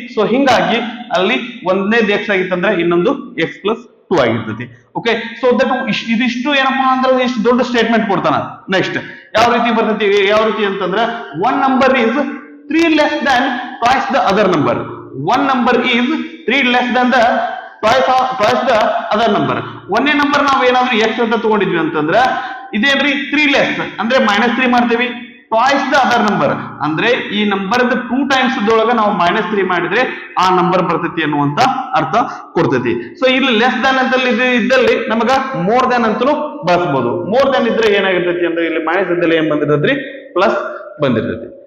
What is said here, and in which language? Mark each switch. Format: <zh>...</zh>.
<kn>So ಹಿಂಗಾಗಿ ಅಲ್ಲಿ ಒಂದನೇದು ಎಕ್ಸ್ ಆಗಿತ್ತಂದ್ರೆ ಇನ್ನೊಂದು ಎಕ್ಸ್ ಪ್ಲಸ್ 2 ಆಗಿರ್ತೈತಿ. ಓಕೆ, ಸೊ ದಟ್ ಇದಿಷ್ಟು ಏನಪ್ಪಾ ಅಂದ್ರೆ ಇಷ್ಟು ದೊಡ್ಡ ಸ್ಟೇಟ್ಮೆಂಟ್ ಕೊಡ್ತಾನ.</kn> <en>next</en> <kn>ಯಾವ ರೀತಿ ಬರ್ತೈತಿ, ಯಾವ ರೀತಿ ಅಂತಂದ್ರೆ</kn> <en>One number is 3 less than twice the other number. One number is 3 less than the twice the other number.</en> <kn>ಒಂದೇ ನಂಬರ್ ನಾವು ಏನಾದ್ರೂ ಎಕ್ಸ್ ಅಂತ ತಗೊಂಡಿದ್ವಿ ಅಂತಂದ್ರೆ ಇದೇನ್ರಿ 3 ಲೆಸ್ ಅಂದ್ರೆ -3 ಮಾಡ್ತೀವಿ.</kn> <en>twice the other number</en> <kn>ಅಂದ್ರೆ ಈ ನಂಬರ್ 2 ಟೈಮ್ಸ್ ದೊಳಗ ನಾವು -3 ಮಾಡಿದ್ರೆ ಆ ನಂಬರ್ ಬರ್ತೈತಿ ಅನ್ನುವಂತ ಅರ್ಥ ಕೊಡ್ತೈತಿ. ಸೊ ಇಲ್ಲಿ ಲೆಸ್ ದನ್ ಅಂತ ಇದ್ದಲ್ಲಿ ನಮಗ ಮೋರ್ ದನ್ ಅಂತಲೂ ಬಳಸಬಹುದು. ಮೋರ್ ದನ್ ಇದ್ರೆ ಏನಾಗಿರ್ತೈತಿ ಅಂದ್ರೆ ಇಲ್ಲಿ ಮೈನಸ್ ಇದ್ದಲ್ಲಿ ಏನ್ ಬಂದಿರ್ತೈತಿ ಪ್ಲಸ್ ಬಂದಿರ್ತೈತಿ.</kn>